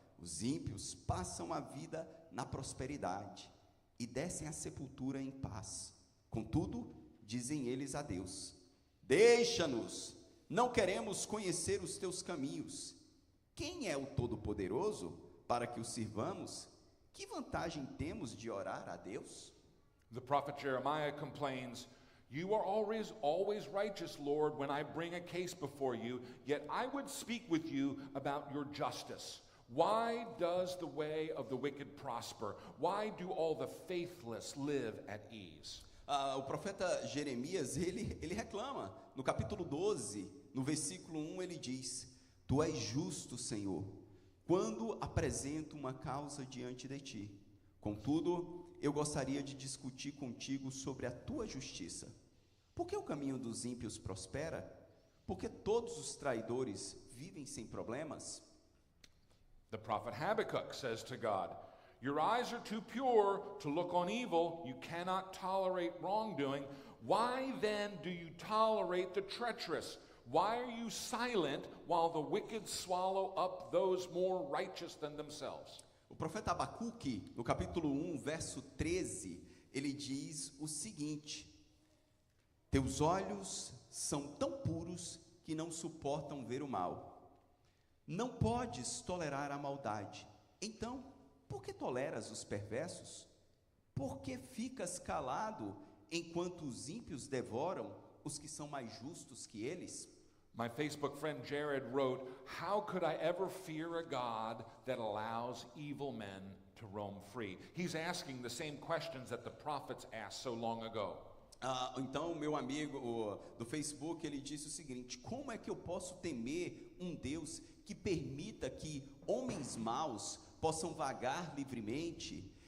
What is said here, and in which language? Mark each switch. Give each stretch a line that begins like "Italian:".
Portuguese: Os ímpios passam a vida na prosperidade e descem à sepultura em paz. Contudo, dizem eles a Deus: deixa-nos, não queremos conhecer os teus caminhos. Quem é o Todo-Poderoso para que o sirvamos? Que vantagem temos de orar a Deus?
English: The prophet Jeremiah complains, you are always righteous, Lord, when I bring a case before you, yet I would speak with you about your justice. Why does the way of the wicked prosper? Why do all the faithless live at ease?
Portuguese: O profeta Jeremias, ele reclama. No capítulo 12, no versículo 1, ele diz: Tu és justo, Senhor, quando apresento uma causa diante de ti. Contudo, eu gostaria de discutir contigo sobre a tua justiça. Por que o caminho dos ímpios prospera? Porque todos os traidores vivem sem problemas?
English: The prophet Habakkuk says to God, your eyes are too pure to look on evil. You cannot tolerate wrongdoing. Why then do you tolerate the treacherous? Why are you silent while the wicked swallow up those more righteous than themselves?
Portuguese: O profeta Abacuque, no capítulo 1, verso 13, ele diz o seguinte: Teus olhos são tão puros que não suportam ver o mal. Não podes tolerar a maldade. Então, por que toleras os perversos? Por que ficas calado enquanto os ímpios devoram os que são mais justos que eles?
English: My Facebook friend Jared wrote, how could I ever fear a God that allows evil men to roam free? He's asking the same questions that the prophets asked so long ago.
Portuguese: Então, meu amigo do Facebook, ele disse o seguinte: como é que eu posso temer um Deus que permita que homens maus possam vagar livremente?